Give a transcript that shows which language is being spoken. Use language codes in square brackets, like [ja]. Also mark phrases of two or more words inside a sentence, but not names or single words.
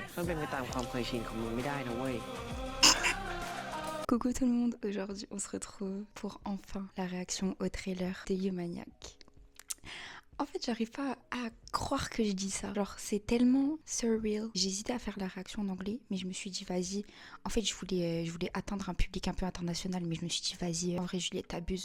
[th] มันเป็นไปตามความเคยชินของมึงไม่ได้นะเว้ย [fr] Coucou tout le monde, aujourd'hui on se retrouve pour enfin la réaction au trailer de Humaniac. En fait, j'arrive pas à croire que je dis ça. Genre, c'est tellement surreal. J'hésitais à faire la réaction en anglais, mais je me suis dit, vas-y. En fait, je voulais atteindre un public un peu international, mais je me suis dit, vas-y, en vrai, Juliette, t'abuses.